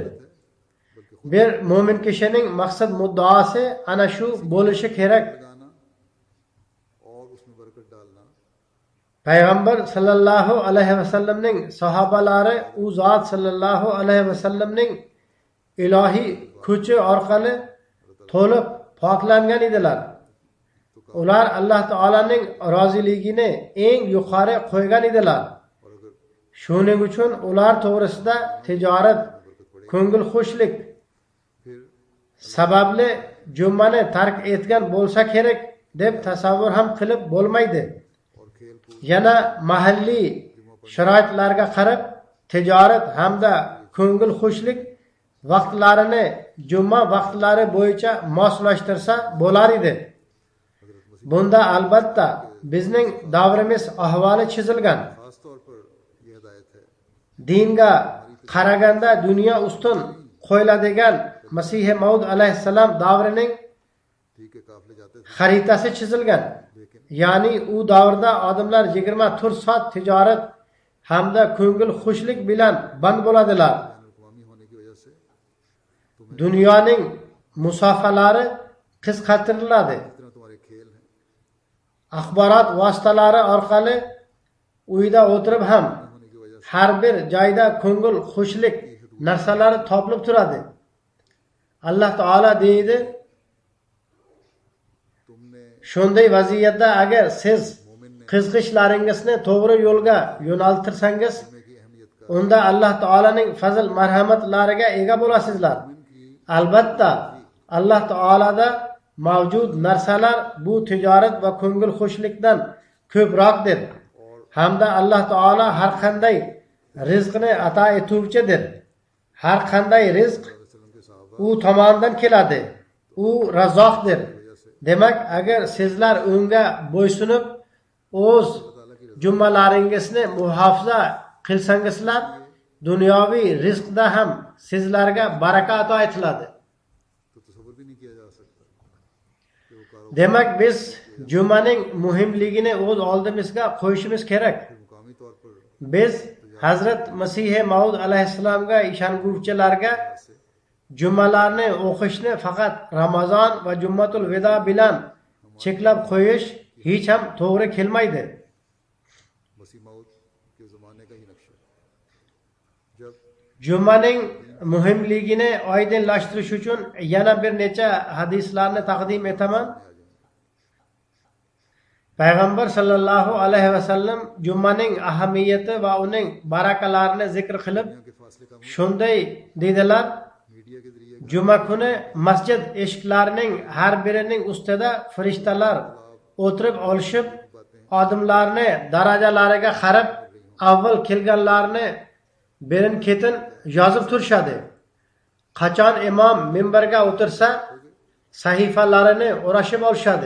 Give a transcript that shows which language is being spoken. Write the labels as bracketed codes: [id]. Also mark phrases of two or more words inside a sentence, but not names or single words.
[uz] Bir mo'min kishining maqsad muddaosi ana shu bo'lishi kerak. [ur] لگانا اور اس میں برکت ڈالنا [uz] Payg'ambar [ar] صلى الله عليه وسلم [uz] sahobalari u zot [ar] صلى الله عليه وسلم [uz] ilohiy kuchi orqali to'liq poklangan edilar. Ular Alloh taolaning roziligini eng yuqori qo'ygan edilar. [ur] اور اگر [uz] Shuning uchun ular to'g'risida tijorat, ko'ngil xushlik [ur] پھر [uz] sababli jumani tark etgan bo'lsa kerak deb tasavvur ham qilib bo'lmaydi. [ur] اور کھیل کود [uz] Yana mahalliy sharoitlarga qarab tijorat hamda ko'ngil xushlik vaqtlarini juma vaqtlari bo'yicha moslashtirsa bo'lar edi. Bunda albatta bizning davrimiz ahvoli chizilgan. [ur] خاص طور پر یہ ہدایت ہے [uz] Dinga qaraganda dunyo ustun qo'yiladigan Masih Maud alayhissalom davrining [ur] ٹھیک ہے قافلے جاتے تھے [uz] xaritasi chizilgan. Ya'ni u davrda odamlar 24 soat tijorat hamda ko'ngil xushlik bilan band bo'ladilar. [ur] اقوامی ہونے کی وجہ سے [uz] Dunyoning musofalari qisqartiriladi. [ur] اتنا تمہارے کھیل ہیں [uz] Axborot vositalari orqali uyda o'tirib ham [ur] ہونے کی وجہ سے [uz] har bir joyda ko'ngil xushlik narsalari topilib turadi. Alloh taolo deydi, [ur] تم نے [uz] shunday vaziyatda agar siz qiziqishlaringizni to'g'ri yo'lga yo'naltirsangiz, [ur] سمے کی اہمیت کا [uz] unda Alloh taolaning fazl marhamatlariga ega bo'lasizlar. Albatta Alloh taolada mavjud narsalar bu tijorat va ko'ngil xushlikdan ko'proqdir. Hamda Alloh taolo har qanday rizqni ato etuvchidir. Har qanday rizq [ur] وسلم کے صاحب [uz] u tomonidan keladi. U razzoqdir. Demak, agar sizlar unga bo'ysunib o'z jummalaringizni muhofaza qilsangizlar, dunyoviy rizqda ham sizlarga baraka ato etiladi. [ur] تو تصور بھی نہیں کیا جا سکتا کہ وہ کاروبار [uz] Demak, biz jummaning muhimligini o'z oldimizga qo'yishimiz kerak. [ur] مقامی طور پر [uz] Biz Hazrat Masih Maud alayhissalomga ishonguvchilarga jummalarni o'qishni faqat Ramazon va Jummatul Vido bilan cheklab qo'yish hech ham to'g'ri kelmaydi. [ur] مسیح موعود کے زمانے کا ہی نقشہ ہے جب [uz] Jummaning muhimligini oydinlashtirish uchun yana bir necha hadislarni taqdim etaman. Payg'ambar [ar] صلى الله عليه وسلم [uz] jummaning ahamiyati va uning barakalarini zikr qilib, [ur] دنیا کے فاصلے کا [uz] shunday dedilar: [ur] میڈیا کے ذریعے [uz] Juma kuni masjid eshiklarining har birining ustida farishtalar o'tirib olishib, odamlarni darajalariga qarab, avval kelganlarni berin-ketin yozib turishadi. Qachon imom minbarga o'tirsa, sahifalarini o'rashib olishadi.